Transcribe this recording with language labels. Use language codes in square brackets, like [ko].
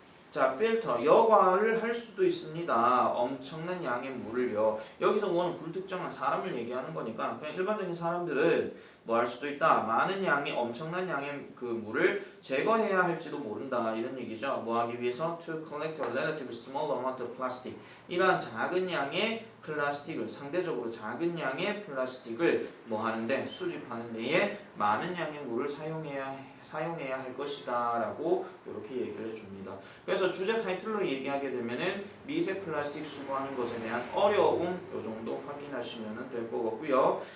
[ko] 자, 필터, 여과를 할 수도 있습니다. 엄청난 양의 물을요. 여기서 뭐는 불특정한 사람을 얘기하는 거니까 그냥 일반적인 사람들은 뭐 할 수도 있다. 많은 양의, 엄청난 양의 그 물을 제거해야 할지도 모른다. 이런 얘기죠. 뭐 하기 위해서? [en] To collect a relatively small amount of plastic. [ko] 이러한 작은 양의 플라스틱을, 상대적으로 작은 양의 플라스틱을 뭐 하는데? 수집하는 데에 많은 양의 물을 사용해야 할 것이다 라고 이렇게 얘기를 해줍니다. 그래서 주제 타이틀로 얘기하게 되면은 미세 플라스틱 수거하는 것에 대한 어려움 요 정도 확인하시면 될 것 같고요.